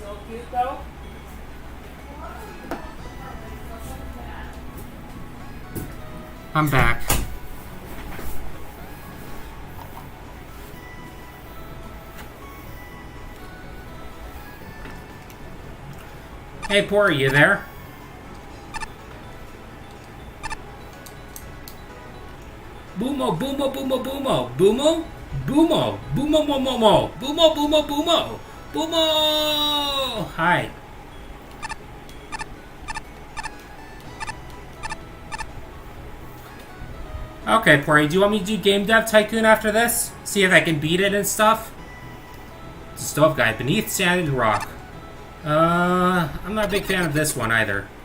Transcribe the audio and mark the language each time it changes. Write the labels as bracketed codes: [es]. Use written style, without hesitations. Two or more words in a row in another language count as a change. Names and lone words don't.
[en] I'm back. Hey, Poor, are you there? Boomo, boomo, boomo, boomo, boomo, boomo, boomo, mo, mo, boomo, boomo, boomo, boomo. Hi. Okay, Pori, do you want me to do Game Dev Tycoon after this? See if I can beat it and stuff? The Stove Guy, Beneath Sand and Rock. I'm not a big fan of this one either.